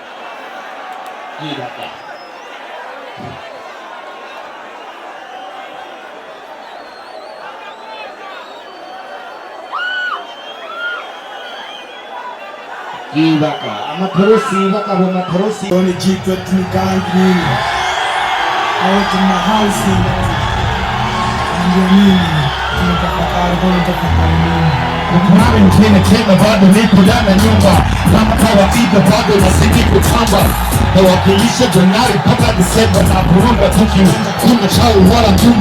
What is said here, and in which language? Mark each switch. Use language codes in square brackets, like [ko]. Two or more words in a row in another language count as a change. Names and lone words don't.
[rn] Gibaka, amatoroshi baka, amatoroshi. [en] Only keep it to me. Out in my house, [sw] Mami mkine tena bado nipo ndani ya nyumba, kama kawaida bado nazidi kutamba, nawakilisha Januari mpaka Disemba na burunda tuki kuna chao wala tumba.